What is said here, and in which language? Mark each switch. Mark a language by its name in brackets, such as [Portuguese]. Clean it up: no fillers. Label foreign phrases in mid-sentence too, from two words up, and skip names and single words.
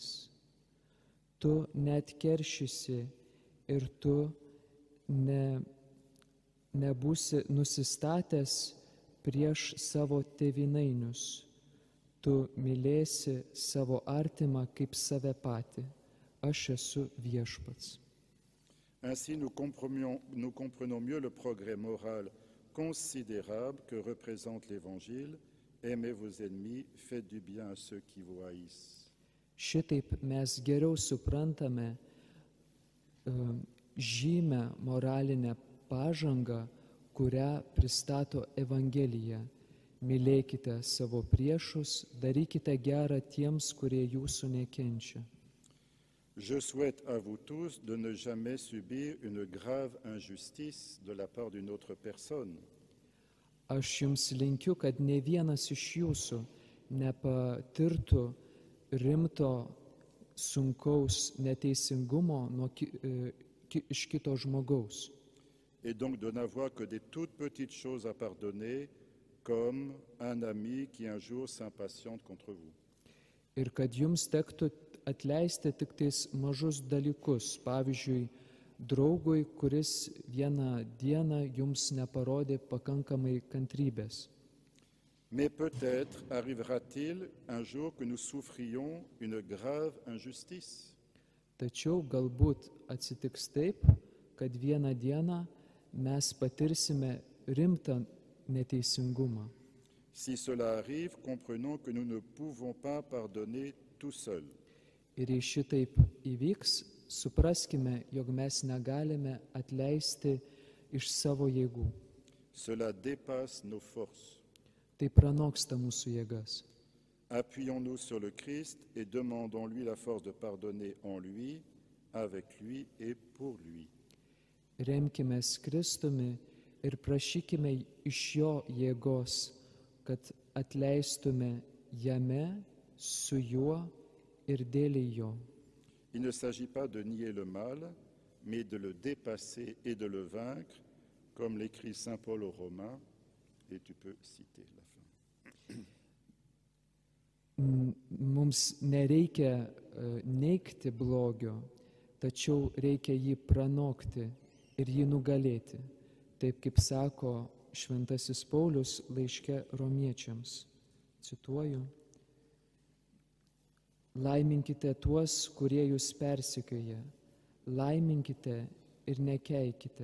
[Lithuanian] Tu neatkeršysi ir tu nebūsi nusistatęs prieš savo tėvynainius. Tu mylėsi savo artimą kaip save patį. Aš esu viešpats. [French] Ainsi, nous comprenons mieux le progrès moral considérable que représente l'Évangile. Aimez vos ennemis, faites du bien à ceux qui vous haïssent. [Lithuanian] Šitaip mes geriau suprantame žymę moralinę pažangą, kurią pristato Evangelija. Mylėkite savo priešus, darykite gerą tiems, kurie jūsų nekenčia. [French] Je souhaite à vous tous de ne jamais subir une grave injustice de la part d'une autre personne. [Lithuanian] Aš jums linkiu, kad ne vienas iš jūsų nepatirtų rimto, sunkaus neteisingumo iš kito žmogaus. [French] Et donc de n'avoir que des toutes petites choses à pardonner, comme un ami qui un jour s'impatiente contre vous. [Lithuanian] Ir kad jums tektų atleisti tik tais mažus dalykus, pavyzdžiui, draugui, kuris vieną dieną jums neparodė pakankamai kantrybės. [French] Mais peut-être arrivera-t-il un jour que nous souffrions une grave injustice. [Lithuanian] Tačiau galbūt atsitiks taip, kad vieną dieną mes patirsime rimtą neteisingumą. [French] Si cela arrive, comprenons que nous ne pouvons pas pardonner tout seuls. [Lithuanian] Ir jei šitaip įvyks, supraskime, jog mes negalime atleisti iš savo jėgų. [French] Cela dépasse nos forces. [Lithuanian] Tai pranoksta mūsų jėgas. [French] Appuyons-nous sur le Christ et demandons-lui la force de pardonner en lui, avec lui et pour lui. [Lithuanian] Remkimės Kristumi ir prašykime iš jo jėgos, kad atleistume jame, su juo ir dėl jo. [French] Il ne s'agit pas de nier le mal, mais de le dépasser et de le vaincre, comme l'écrit saint Paul aux Romains, et tu peux citer la fin. [Lithuanian] Mums nereikia neigti blogio, tačiau reikia jį pranokti ir jį nugalėti, taip kaip sako šventasis Paulius laiške Romiečiams. Cituoju: laiminkite tuos, kurie jūs persekioja, laiminkite ir nekeikite.